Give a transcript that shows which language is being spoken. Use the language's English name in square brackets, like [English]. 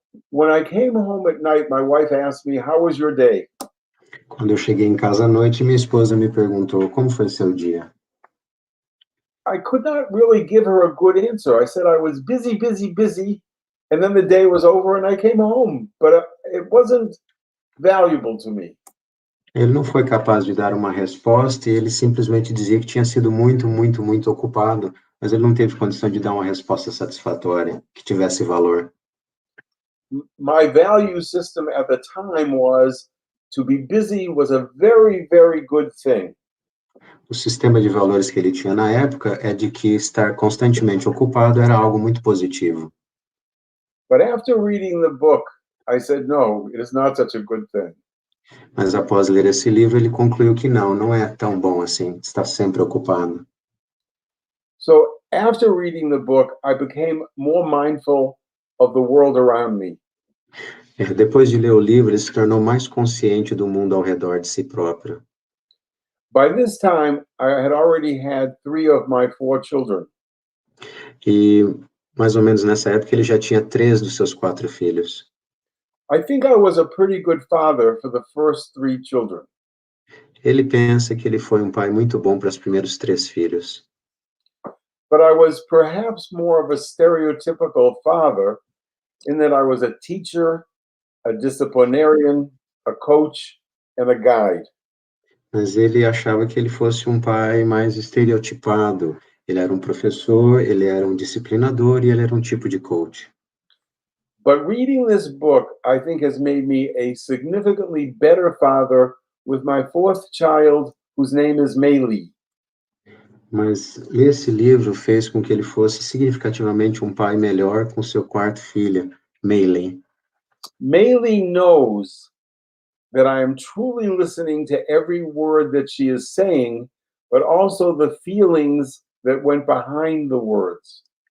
[English] When I came home at night, my wife asked me, "How was your day?" [Portuguese] Quando eu cheguei em casa à noite, minha esposa me perguntou, como foi seu dia? [English] I could not really give her a good answer. I said I was busy, busy, busy, and then the day was over and I came home, but it wasn't valuable to me. [Portuguese] Ele não foi capaz de dar uma resposta e ele simplesmente dizia que tinha sido muito, muito, muito ocupado, mas ele não teve condição de dar uma resposta satisfatória, que tivesse valor. [English] My value system at the time was to be busy was a very, very good thing. [Portuguese] O sistema de valores que ele tinha na época é de que estar constantemente ocupado era algo muito positivo. [English] But after reading the book, I said, no, it is not such a good thing. [Portuguese] Mas após ler esse livro, ele concluiu que não é tão bom assim, estar sempre ocupado. [English] So after reading the book, I became more mindful of the world around me. [Portuguese] Depois de ler o livro, ele se tornou mais consciente do mundo ao redor de si próprio. [English] By this time, I had already had 3 of my 4 children. [Portuguese] E mais ou menos nessa época ele já tinha 3 dos seus 4 filhos. [English] I think I was a pretty good father for the first 3 children. [Portuguese] Ele pensa que ele foi um pai muito bom para os primeiros 3 filhos. [English] But I was perhaps more of a stereotypical father in that I was a teacher, a disciplinarian, a coach, and a guide. [Portuguese] Mas ele achava que ele fosse um pai mais estereotipado. Ele era um professor, ele era um disciplinador e ele era um tipo de coach. [English] But reading this book, I think, has made me a significantly better father with my 4th child, whose name is Maylee. [Portuguese] Mas ler esse livro fez com que ele fosse significativamente um pai melhor com seu 4ª filha, Maylee. [English] Maylee knows that I am truly listening to every word that she is saying, but also the feelings that went behind the words.